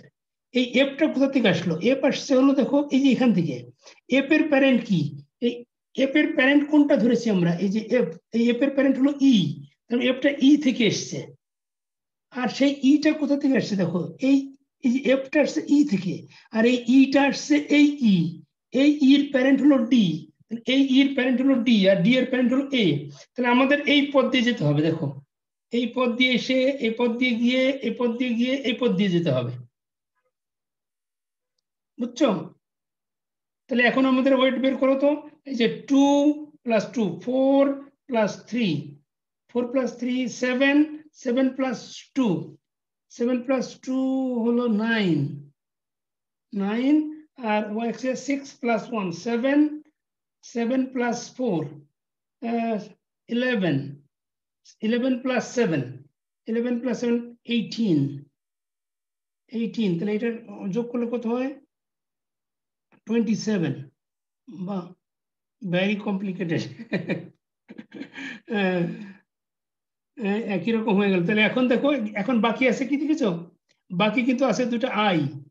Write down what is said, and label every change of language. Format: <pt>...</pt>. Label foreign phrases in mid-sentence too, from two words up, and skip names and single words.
<bn>এই এফটা কোথা থেকে আসলো, এফ আসছে হলো দেখো এই যে এখান থেকে, এফ এর প্যারেন্ট কি, এই এফ এর প্যারেন্ট কোনটা ধরেছি আমরা, এই যে এফ, এই এফ এর প্যারেন্ট হলো ই, তাহলে এফটা ই থেকে এসছে, আর সেই ইটা কোথা থেকে আসছে দেখো, এই যে এফটা আসছে ই থেকে, আর এই ইটা আসছে এই ইর প্যারেন্ট হলো ডি, এই ইর প্যারেন্ট হলো ডি, আর ডি এর প্যারেন্ট হলো এ। তাহলে আমাদের এই পথ দিয়ে যেতে হবে, দেখো এই পথ দিয়ে এসে, এই পথ দিয়ে গিয়ে, এই পথ দিয়ে গিয়ে, এই পথ দিয়ে যেতে হবে, বুঝছো? তাহলে এখন আমাদের ওয়েট বের করো তো, এই যে</bn> <en>2 plus 2, 4 plus 3. 4 plus 3 is 7, 7 plus 2. 7 plus 2 holo 9. 9 and y axis 6 plus 1, 7. 7 plus 4, 11. 11 plus 7. 11 plus 7, 18. 18.</en> <bn>তাহলে এটা যোগ করলে কত হয়? 27. বাহ,</bn> <en>very complicated.</en> <bn>একই রকম হয়ে গেল। তাহলে এখন দেখো, এখন বাকি আছে কি দেখেছো? বাকি কিন্তু আছে দুটো আই।</bn>